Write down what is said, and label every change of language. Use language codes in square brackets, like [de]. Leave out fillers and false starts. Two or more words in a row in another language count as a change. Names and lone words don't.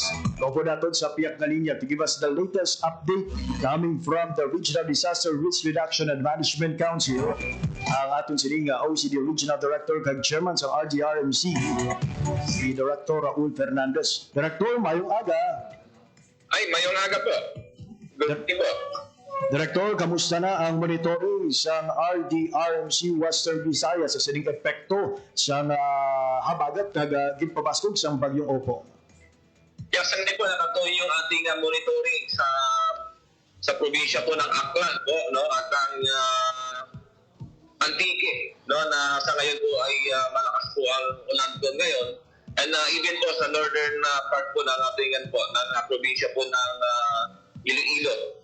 [tl] Lopo natin sa piyak na linya [en] to give us the latest update coming from the Regional Disaster Risk Reduction and Management Council. [hil] Ang aton sining OCD Regional Director kag Chairman sa RDRMC, si Director Raul Fernandez. Director, mayong aga. Ay, mayong aga po. [en] Good evening [hil] po. Director, kamusta na ang monitoring sa RDRMC Western Visayas sa sining epekto sa habagat kag ginpabaskog sa bagyong Opong? [tl] Yes, hindi po nakatuloy yung ating monitoring sa probinsya po ng Aklan po, no, at ang Antique, no, na sa ngayon po ay malakas po ang ulan doon ngayon. And even po sa northern part po ng ating ng probinsya po ng Iloilo.